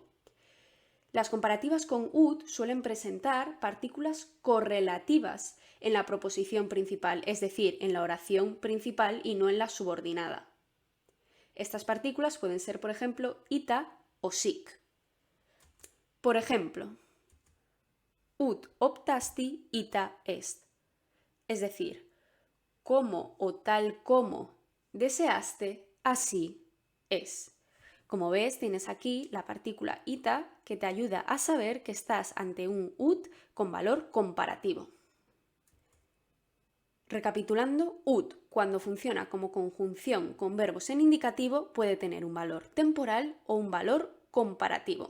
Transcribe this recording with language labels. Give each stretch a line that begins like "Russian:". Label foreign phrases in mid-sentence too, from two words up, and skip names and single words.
Spanish: Las comparativas con UD suelen presentar partículas correlativas en la proposición principal, es decir, en la oración principal y no en la subordinada. Estas partículas pueden ser, por ejemplo, ita o sic. Por ejemplo,
Latin: ut optasti ita est,
Spanish: es decir, como o tal como deseaste, así es. Como ves, tienes aquí la partícula ita que te ayuda a saber que estás ante un ut con valor comparativo. Recapitulando, ut, cuando funciona como conjunción con verbos en indicativo, puede tener un valor temporal o un valor comparativo.